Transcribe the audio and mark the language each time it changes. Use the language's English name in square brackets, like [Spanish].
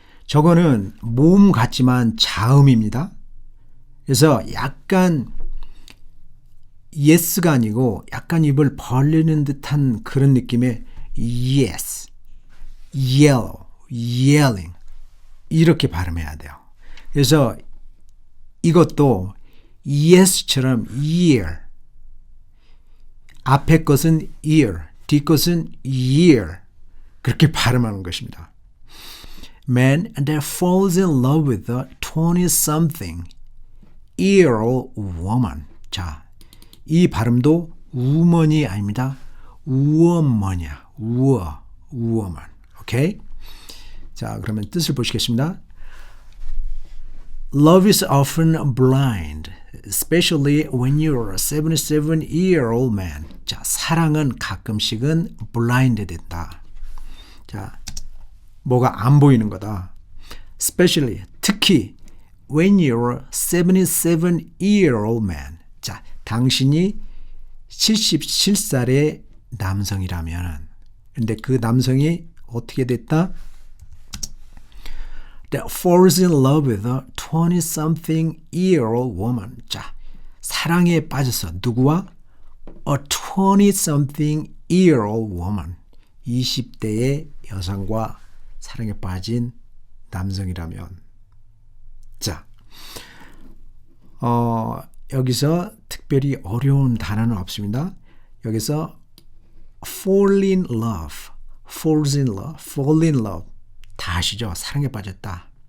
[Korean] 저거는 모음 같지만 자음입니다. 그래서 약간 yes가 아니고 약간 입을 벌리는 듯한 그런 느낌의 yes, yellow, yelling. 이렇게 발음해야 돼요. 그래서 이것도 yes처럼 ear, 앞에 것은 ear, 뒤 것은 year, 그렇게 발음하는 것입니다. [English] Man that falls in love with a 20-something-year-old woman. [Korean] 자, 이 발음도 woman이 아닙니다. woman이야. woman. 오케이? 자, 그러면 뜻을 보시겠습니다. [English] Love is often blind, especially when you're a 77-year-old man. [Korean] 자, 사랑은 가끔씩은 blind 된다. 자, 뭐가 안 보이는 거다. [English] Especially, 특히 when you're a 77-year-old man. [Korean] 자, 당신이 77살의 남성이라면, 근데 그 남성이 어떻게 됐다? [English] That falls in love with a 20-something-year-old woman. [Korean] 자, 사랑에 빠져서 누구와? [English] A 20-something-year-old woman. [Korean] 20대의 여성과 사랑에 빠진 남성이라면. 자, 여기서 특별히 어려운 단어는 없습니다. 여기서 fall in love, falls in love, fall in love. 다 아시죠? 사랑에 빠졌다.